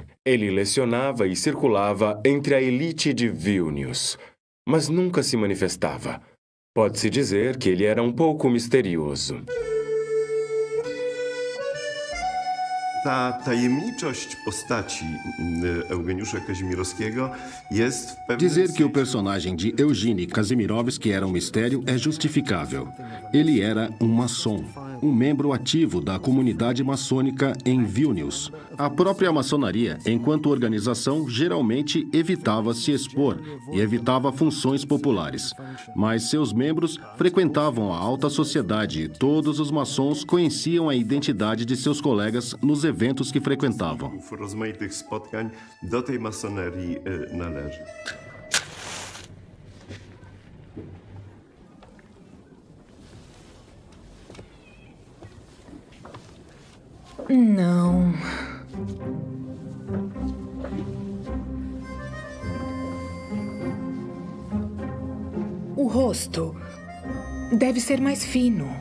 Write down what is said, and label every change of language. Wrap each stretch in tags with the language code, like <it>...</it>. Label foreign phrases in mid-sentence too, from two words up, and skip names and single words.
<pt>Ele lecionava e circulava entre a elite de Vilnius, mas nunca se manifestava. Pode-se dizer que ele era um pouco misterioso.</pt> <pl>Ta tajemniczość postaci Eugeniusza Kazimierowskiego jest w pewnym</pl> <pt>Dizer que o personagem de Eugene Kazimirovsky era um mistério é justificável. Ele era um maçom, um membro ativo da comunidade maçônica em Vilnius. A própria maçonaria, enquanto organização, geralmente evitava se expor e evitava funções populares. Mas seus membros frequentavam a alta sociedade e todos os maçons conheciam a identidade de seus colegas nos eventos que frequentavam.</pt> <pl>rozmaitych spotkań do tej masonerii należy.</pl> <pt>Não. O rosto deve ser mais fino.</pt>